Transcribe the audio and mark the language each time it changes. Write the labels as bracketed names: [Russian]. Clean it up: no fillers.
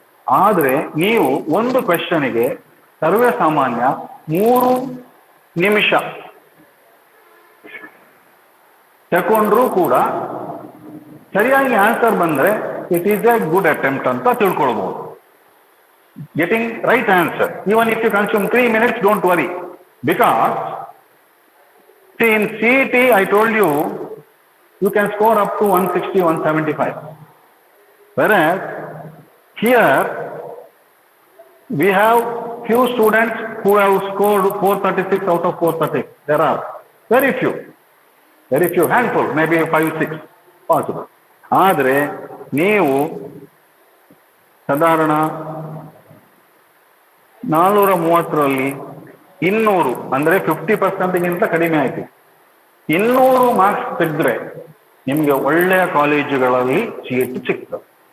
[Kannada] ಆದ್ರೆ ನೀವು ಒಂದು ಕ್ವೆಶ್ಚನಿಗೆ ಸರ್ವೇ ಸಾಮಾನ್ಯ 3 ನಿಮಿಷ ತಗೊಂಡ್ರೂ ಕೂಡ ಸರಿಯಾಗಿ ಆನ್ಸರ್ ಬಂದ್ರೆ [English] it is a good attempt [Kannada] ಅಂತ ತಿಳ್ಕೊಳ್ಬಹುದು. [English] Getting right answer, even if you consume 3 minutes, don't worry. Because in CET I told you you can score up to 160, 175. Whereas here we have few students who have scored 436 out of 430. There are very few, handful, maybe 5, 6 possible. [Kannada] ಆದರೆ ನೀವು ಸಾಧಾರಣ 430ರಲ್ಲಿ 200 ಅಂದ್ರೆ 50%ಗಿಂತ ಕಡಿಮೆ ಆಯ್ತು. 200 marks ತೆಗೆದ್ರೆ ನಿಮ್ಗೆ ಒಳ್ಳೆಯ ಕಾಲೇಜುಗಳಲ್ಲಿ ಸೀಟ್ ಸಿಗ್ತದೆ.